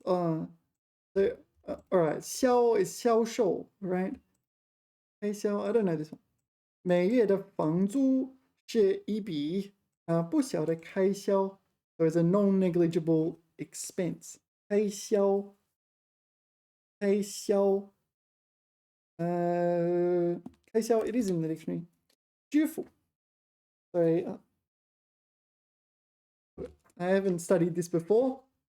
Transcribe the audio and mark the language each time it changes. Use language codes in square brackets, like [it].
[en] All right, 销 is 销售, right? 开销, I don't know this one. [zh] 每月的房租是一笔不小的开销. [en] So it's a non-negligible expense. [zh] 开销.开销. [en] 开销, it is in the dictionary. [zh] 支付. [en] Sorry, I haven't studied this before.